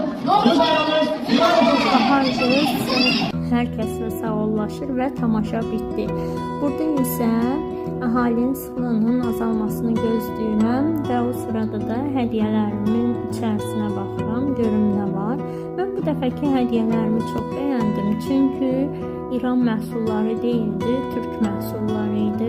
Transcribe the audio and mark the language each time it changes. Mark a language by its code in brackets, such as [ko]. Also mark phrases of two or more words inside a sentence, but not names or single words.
[az] Navruz Bayramınız [tr] Baharcı herkesle sağollaşır ve tamaşa bitti. [az] Burada ise əhalinin sıxlığının azalmasını gözləyirəm və o sırada da hədiyyələrimin içərisinə baxıram, görüm nə var. Mən bu dəfəki hədiyyələrimi çox bəyəndim, çünki İran məhsulları deyildi, Türk məhsulları idi.